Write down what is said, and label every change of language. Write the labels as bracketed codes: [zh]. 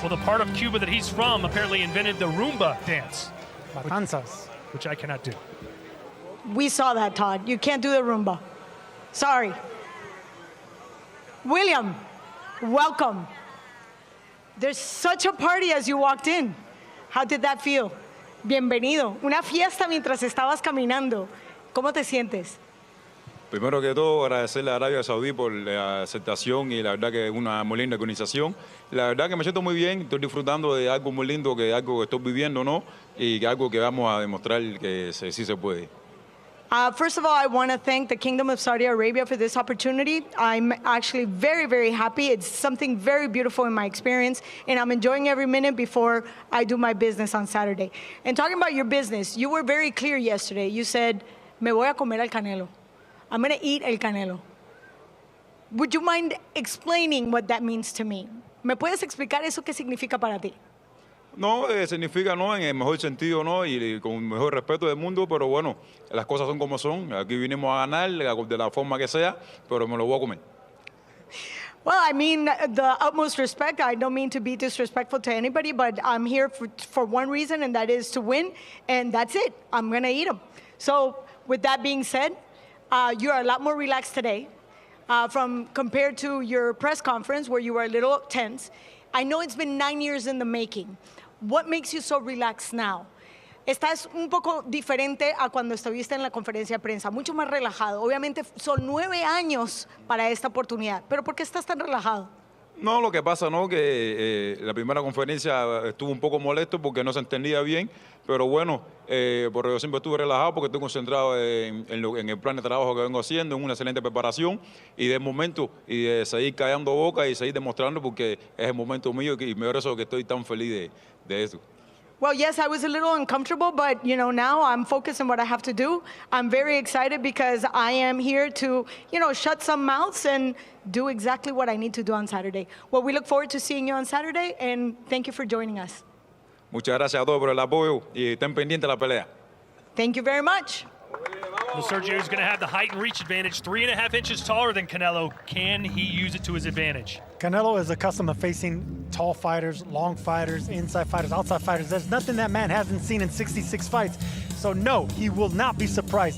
[en] Well, the part of Cuba that he's from apparently invented the rumba dance. Matanzas. Which I cannot do. We saw that, Todd. You can't do the rumba. Sorry. William, welcome. There's such a party as you walked in. How did that feel? [es] Bienvenido. Una fiesta mientras estabas caminando. ¿Cómo te sientes? Primero que todo, agradecerle a Arabia Saudí por la aceptación y la verdad que es una muy linda organización. La verdad que me siento muy bien, estoy disfrutando de algo muy lindo, que algo que estoy viviendo, ¿no? Y que algo que vamos a demostrar que sí se puede. [en] First of all, I want to thank the Kingdom of Saudi Arabia for this opportunity. I'm actually very, very happy. It's something very beautiful in my experience, and I'm enjoying every minute before I do my business on Saturday. And talking about your business, you were very clear yesterday. You said, [es] me voy a comer el Canelo. [en] I'm going to eat el Canelo. Would you mind explaining what that means to me? [es] ¿Me puedes explicar eso qué significa para ti? No, significa no en el mejor sentido, no, y con el mejor respeto del mundo, pero bueno, las cosas son como son. Aquí vinimos a ganar de la forma que sea, pero me lo voy a comer. [en] Well, I mean, the utmost respect. I don't mean to be disrespectful to anybody, but I'm here for one reason, and that is to win, and that's it. I'm going to eat them. So with that being said, you're a lot more relaxed today compared to your press conference where you were a little tense. I know it's been 9 years in the making. What makes you so relaxed now? [es] Estás un poco diferente a cuando estuviste en la conferencia de prensa, mucho más relajado. Obviamente son 9 años para esta oportunidad, pero ¿por qué estás tan relajado? No, lo que pasa, ¿no? Que la primera conferencia estuvo un poco molesto porque no se entendía bien, pero bueno, porque yo siempre estuve relajado porque estoy concentrado en el plan de trabajo que vengo haciendo, en una excelente preparación y de momento y de seguir callando boca y seguir demostrando porque es el momento mío y me eso que estoy tan feliz de eso. [en] Well, yes, I was a little uncomfortable, but you know, now I'm focused on what I have to do. I'm very excited because I am here to, you know, shut some mouths and do exactly what I need to do on Saturday. Well, we look forward to seeing you on Saturday, and thank you for joining us. [es] Muchas gracias a todos por el apoyo y estén pendientes de la pelea. [en] Thank you very much. Well, Sergio is going to have the height and reach advantage, 3.5 inches taller than Canelo. Can he use it to his advantage? Canelo is accustomed to facing tall fighters, long fighters, inside fighters, outside fighters. There's nothing that man hasn't seen in 66 fights. So no, he will not be surprised.